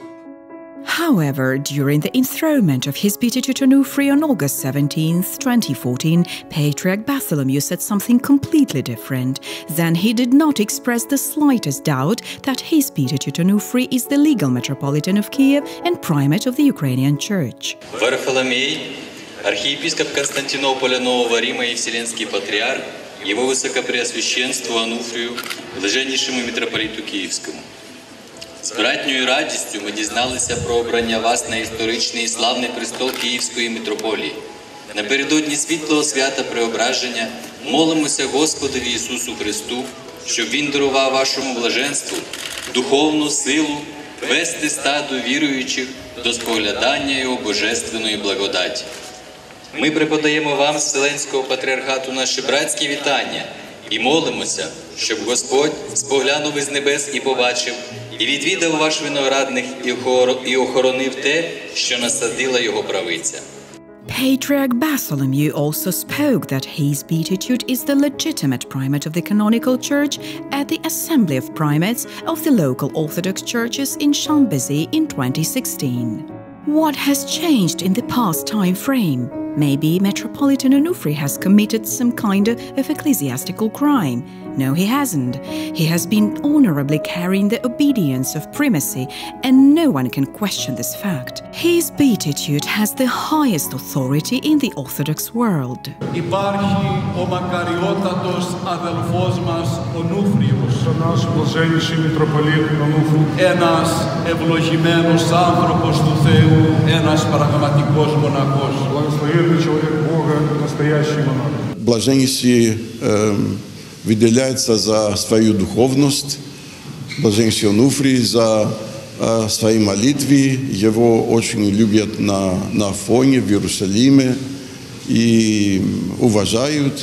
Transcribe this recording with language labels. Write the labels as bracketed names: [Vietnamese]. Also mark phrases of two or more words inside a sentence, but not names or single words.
[English] However, during the enthronement of his beatitude Onufri on August 17, 2014, Patriarch Bartholomew said something completely different. Then he did not express the slightest doubt that his beatitude Onufri is the legal Metropolitan of Kiev and primate of the Ukrainian Church. [Russian] Варфоломей, архиепископ Константинополя, Нового Рима и Вселенский патриарх, его высокопреосвященству Онуфрию, [Ukrainian] блаженнішому митрополиту Київському. З братньою радістю ми дізналися про обрання вас на історичний і славний престол Київської митрополії. Напередодні світлого свята Преображення молимося Господові Ісусу Христу, щоб Він дарував вашому блаженству духовну силу вести стадо віруючих до споглядання Його божественної благодаті. Ми преподаємо вам з Вселенського патріархату наші братські вітання і молимося, щоб Господь споглянув із небес і побачив, і відвідав ваш виноградник і охоронив те, що насадила його правиця. [English] Patriarch Bartholomew also spoke that his beatitude is the legitimate primate of the canonical church at the Assembly of Primates of the Local Orthodox Churches in Chambézy in 2016. What has changed in the past time frame? Maybe Metropolitan Onufri has committed some kind of ecclesiastical crime. No, he hasn't. He has been honorably carrying the obedience of primacy, and no one can question this fact. His beatitude has the highest authority in the Orthodox world. [Greek] Υπάρχει ο μακαριότατος αδελφός μας Onufrios. [Ukrainian] Ένας блаженніший митрополит Onufri. [Greek] Ένας ευλογημένος άνθρωπος του Θεού, ένας πραγματικός μοναχός. [Russian] Благословенный человек Бога, настоящий монах. Блаженнейший выделяется за свою духовность, блаженнейший Онуфрий за свои молитвы. Его очень любят на Афоне, в Иерусалиме и уважают.